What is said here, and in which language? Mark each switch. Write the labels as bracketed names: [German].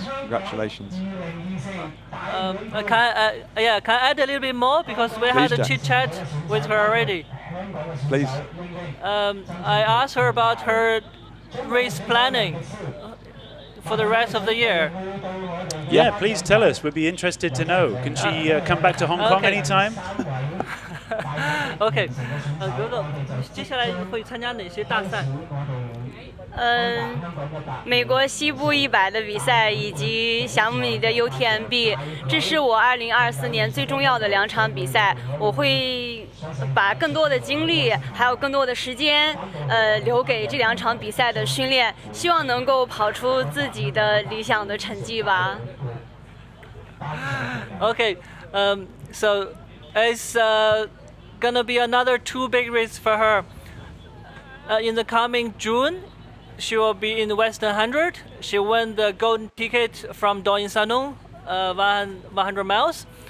[English] Can I add a little bit more, because we had a chit chat with her already. Please. I asked her about her race planning for the rest of the year. Yeah, please tell us. We'd be interested to know. Can she come back to Hong Kong anytime? [Chinese] OK，格格，接下来会参加哪些大赛？美国西部100的比赛以及项目里的 UTMB， 这是我2024年最重要的2场比赛。我会把更多的精力还有更多的时间，留给这2场比赛的训练，希望能够跑出自己的理想的成绩吧。 [English] Okay, so it's gonna be another 2 big races for her. In the coming June, she will be in the Western 100. She won the golden ticket from Doyin Sanong, 100 miles.